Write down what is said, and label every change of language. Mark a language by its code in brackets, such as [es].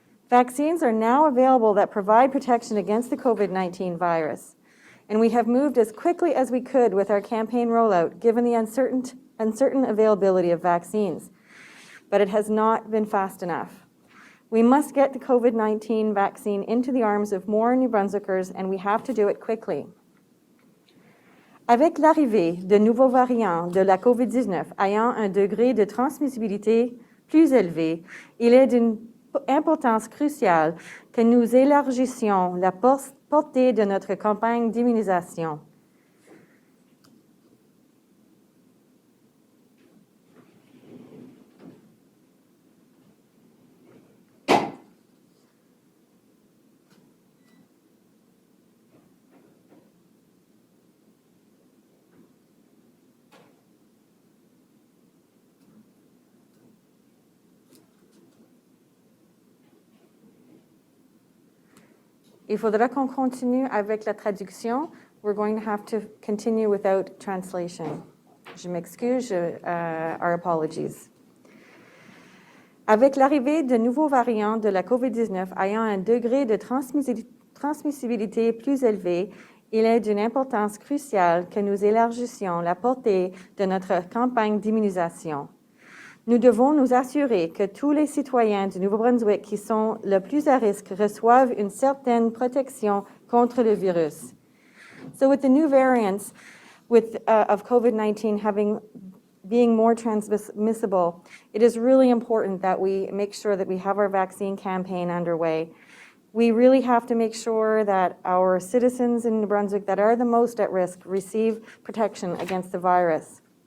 [en] Vaccines are now available that provide protection against the COVID-19 virus, and we have moved as quickly as we could with our campaign rollout, given the uncertain availability of vaccines. But it has not been fast enough. We must get the COVID-19 vaccine into the arms of more New Brunswickers, and we have to do it quickly. [fr] Avec l'arrivée de nouveaux variants de la COVID-19 ayant un degré de transmissibilité plus élevé, il est d'une importance cruciale que nous élargissions la portée de notre campagne d'immunisation. Il faudra qu'on continue avec la traduction. [en] We're going to have to continue without translation. [fr] Je m'excuse, [en] our apologies. [fr] Avec l'arrivée de nouveaux variants de la COVID-19 ayant un degré de transmissibilité plus élevé, il est d'une importance cruciale que nous élargissions la portée de notre campagne d'immunisation. Nous devons nous assurer que tous les citoyens du Nouveau-Brunswick qui sont le plus à risque reçoivent une certaine protection contre le virus. [en] So with the new variants of COVID-19 being more transmissible, it is really important that we make sure that we have our vaccine campaign underway. We really have to make sure that our citizens in New Brunswick that are the most at risk receive protection against the virus.